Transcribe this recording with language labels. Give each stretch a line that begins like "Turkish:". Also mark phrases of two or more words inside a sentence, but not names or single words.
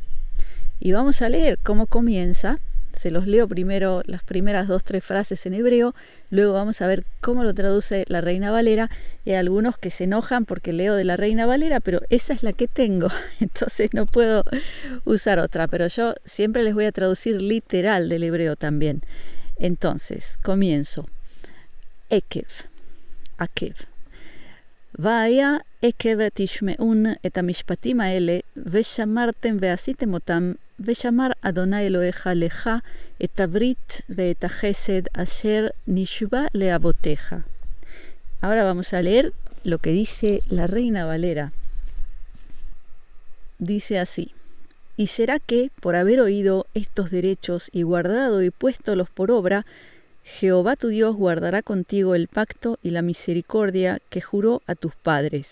Spanish: Y vamos a leer cómo comienza. Se los leo primero las primeras 2-3 frases en hebreo, luego vamos a ver cómo lo traduce la Reina Valera. Hay algunos que se enojan porque leo de la Reina Valera, pero esa es la que tengo, entonces no puedo usar otra, pero yo siempre les voy a traducir literal del hebreo también. Entonces, comienzo. Ekev, Akev.
Hebrew: והיה עקב תשמעון את המשפטים האלה ושמרתם ועשיתם אתם, ושמר אדוני אלוהיך לך את הברית ואת החסד אשר נשבע לאבותיך.
Spanish: Ahora vamos a leer lo que dice la Reina Valera. Dice así: y será que, por haber oído estos derechos y guardado y puéstolos por obra, Jehová tu Dios guardará contigo el pacto y la misericordia que juró a tus padres.